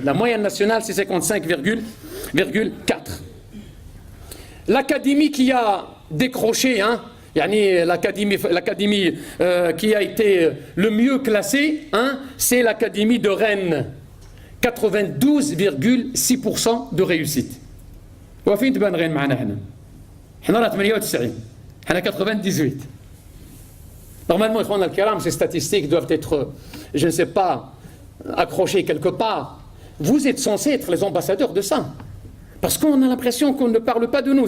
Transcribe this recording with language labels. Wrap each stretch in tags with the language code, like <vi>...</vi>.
<fr>La moyenne nationale, c'est 55,4. L'académie qui a décroché, yani l'académie qui a été le mieux classée, c'est l'académie de Rennes. 92,6% de réussite.</fr> <ar>وفين تبان Rennes معنا هنا؟ احنا راه 98. احنا 98.</ar> <fr>Normalement, ces statistiques doivent être, je ne sais pas, accrochés quelque part. Vous êtes censés être les ambassadeurs de ça. Parce qu'on a l'impression qu'on ne parle pas de nous.</fr>